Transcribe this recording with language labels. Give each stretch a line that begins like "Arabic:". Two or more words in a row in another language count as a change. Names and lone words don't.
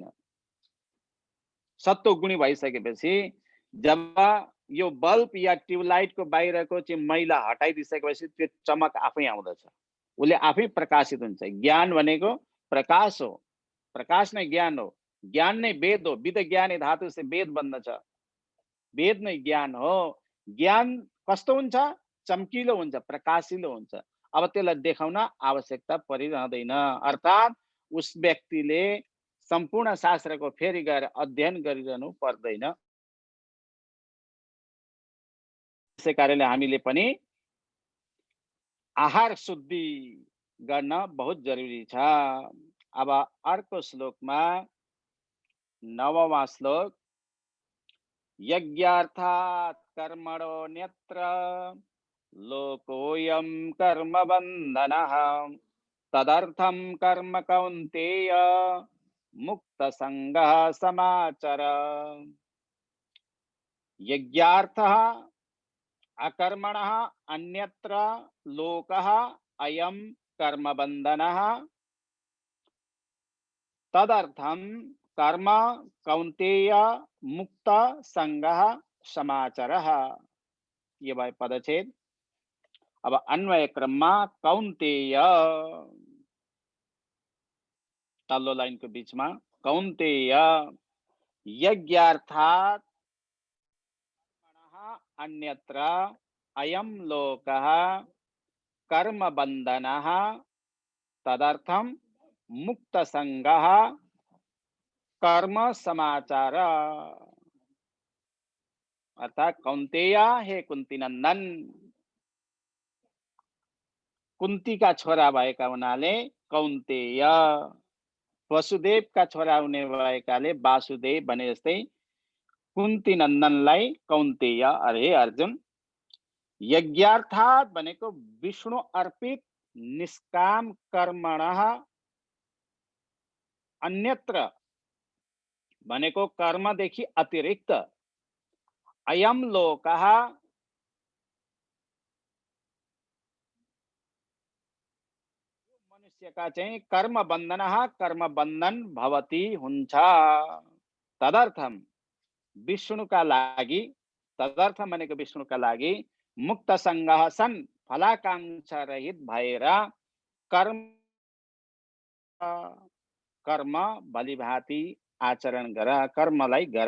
Nepali: सत्वगुणी भइसकेपछि जब यो बल्ब या ट्युबलाइटको बाहिरको चाहिँ मैला हटाइदिसकेपछि त्यो चमक आफै आउँदछ, उसले आफै प्रकाशित हुन्छ। ज्ञान भनेको प्रकाश हो, प्रकाश नै ज्ञान हो, ज्ञान नै वेद हो।
Sanskrit: विद ज्ञाने
Nepali: धातु से वेद बन्दछ, वेद नै ज्ञान हो। ज्ञान कस्तो हुन्छ? चम्किलो हुन्छ, प्रकाशिलो हुन्छ। अब त्यसलाई देखाउन आवश्यकता परिरहँदैन। अर्थात् उस व्यक्तिले सम्पूर्ण शास्त्रको फेरि गएर अध्ययन गरिरहनु पर्दैन। त्यसै कारणले हामीले पनि आहार शुद्धि गर्न बहुत जरुरी छ। अब अर्को श्लोकमा 9वां श्लोक,
Sanskrit: यज्ञार्थात् कर्मणोऽन्यत्र लोकोऽयं कर्म बन्धनः तदर्थं कर्म कौन्तेय मुक्त संगः समाचर। यज्ञार्थः अकर्मणः अन्यत्र लोकः अयं कर्म बन्धनः तदर्थं कर्म कौन्तेय मुक्त संगः समाचरः।
Hindi: ये भाई
Sanskrit: पदच्छेद।
Nepali: अब अन्वय क्रममा कौन्तेय, तल्लो लाइनको बीचमा कौन्तेय,
Sanskrit: यज्ञार्थात् अन्यत्र अयं लोकः कर्म बन्धनः तदर्थं मुक्त संगः कर्म समाचार।
Nepali: अर्थात कौन्तेय, हे कुन्ती नन्दन, कुन्ती का छोरा भएका हुनाले कौन्तेय, वसुदेव का छोरा हुने भएकाले वासुदेव भने जस्तै कुन्ती नन्दनलाई कौन्तेय अरे अर्जुन। यज्ञार्थात् भनेको विष्णु अर्पित निष्काम कर्मणः, अन्यत्र भनेको कर्मदेखि अतिरिक्त,
Sanskrit: अयम लोकः
Nepali: मनुष्यका चाहिँ
Sanskrit: कर्म बन्धनः, कर्म बन्धन भवति
Nepali: हुन्छ। तदर्थम विष्णुका लागि, तदर्थम भनेको विष्णुका लागि,
Sanskrit: मुक्त संगः
Nepali: सन् फलाकांक्षा रहित भएर कर्म कर्म भलीभाँति आचरण गर, कर्मलाई गर।